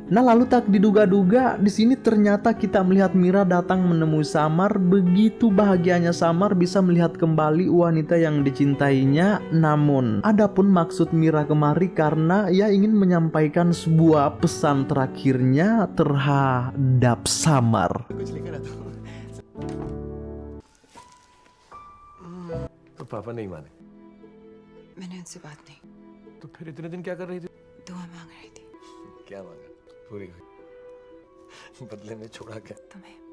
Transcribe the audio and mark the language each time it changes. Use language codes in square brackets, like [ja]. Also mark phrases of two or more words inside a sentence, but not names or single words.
[id] Nah, lalu tak diduga-duga di sini ternyata kita melihat Mira datang menemui Samar. Begitu bahagianya Samar bisa melihat kembali wanita yang dicintainya. Namun adapun maksud Mira kemari karena ia ingin menyampaikan sebuah pesan terakhirnya terhadap Samar. [hi] तो पापा नहीं माने मैंने उनसे बात नहीं, तो फिर इतने दिन क्या कर रही थी? दुआ मांग रही थी क्या मांगा? पूरी हुई बदले में छोड़ा क्या? तुम्हें।